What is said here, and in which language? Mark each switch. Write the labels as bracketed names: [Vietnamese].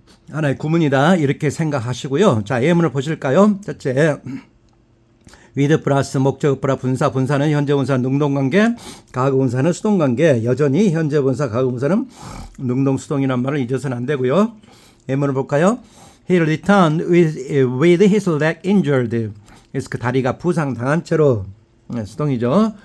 [Korean] 하나의 구문이다. 이렇게 생각하시고요. 자, 예문을 보실까요? 첫째, with 플러스 목적 플러스 분사, 분사는 현재 분사 능동관계, 과거 분사는 수동관계. 여전히 현재 분사, 과거 분사는 능동, 수동이란 말을 잊어서는 안 되고요. 예문을 볼까요? [English] He returned with his leg injured. [Korean] 그래서 그 다리가 부상당한 채로, 수동이죠.